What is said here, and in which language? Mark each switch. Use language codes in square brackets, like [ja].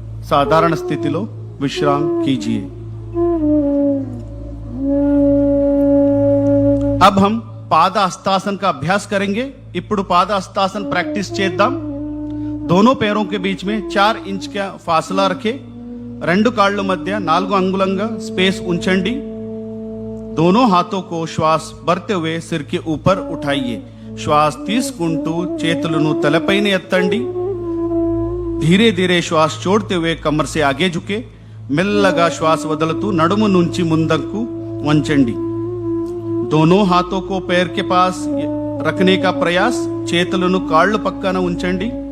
[te] సాధారణ స్థితిలో విశ్రామ్ [hi] कीजिए। अब हम पाद हस्तासन का अभ्यास करेंगे। [te] ఇప్పుడు [hi] पाद हस्तासन प्रैक्टिस [te] చేద్దాం। [hi] दोनों पैरों के बीच में 4 इंच का फासला रखे, [te] రెండు కాళ్ళ మధ్య 4 అంగుళంగా స్పేస్ ఉంచండి। [hi] दोनों हाथों को श्वास भरते हुए सिर के ऊपर उठाइए। [te] श्वास తీసుకుంటూ చేతులను తలపైన ఎత్తండి। [hi] धीरे धीरे श्वास छोड़ते हुए कमर से आगे झुके, [te] మెల్లగా శ్వాస వదులుతూ నడుము నుంచి ముందుకు వంచండి। [hi] दोनों हाथों को पैर के पास रखने का प्रयास, [te] చేతులను కాళ్ళు పక్కన ఉంచండి।